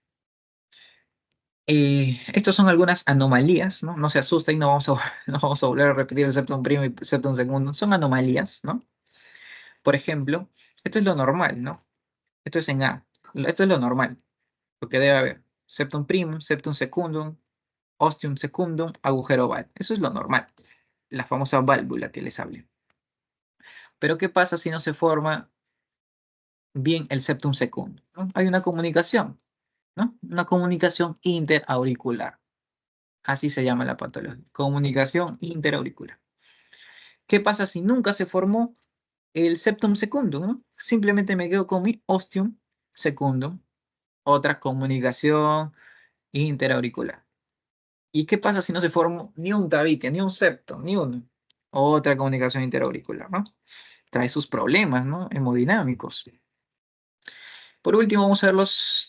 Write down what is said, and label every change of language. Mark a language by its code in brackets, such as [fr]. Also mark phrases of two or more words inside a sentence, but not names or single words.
[es] Estas son algunas anomalías, ¿no? No se asusten, no vamos a volver a repetir el septum primo y septum segundo. Son anomalías, ¿no? Por ejemplo, esto es lo normal, ¿no? Esto es en A. Esto es lo normal, lo que debe haber. [la] Septum primum, septum secundum, ostium secundum, [es] agujero oval. Eso es lo normal. La famosa válvula que les hablé. Pero ¿qué pasa si no se forma bien el [la] septum secundum? [es] ¿No? Hay una comunicación, ¿no? Una comunicación interauricular. Así se llama la patología. Comunicación interauricular. ¿Qué pasa si nunca se formó el [la] septum secundum, [es] ¿no? Simplemente me quedo con mi [la] ostium secundum. [es] Otra comunicación interauricular. ¿Y qué pasa si no se forma ni un tabique, ni un septo, ni uno? Otra comunicación interauricular, ¿no? Trae sus problemas, ¿no? Hemodinámicos. Por último, vamos a ver los...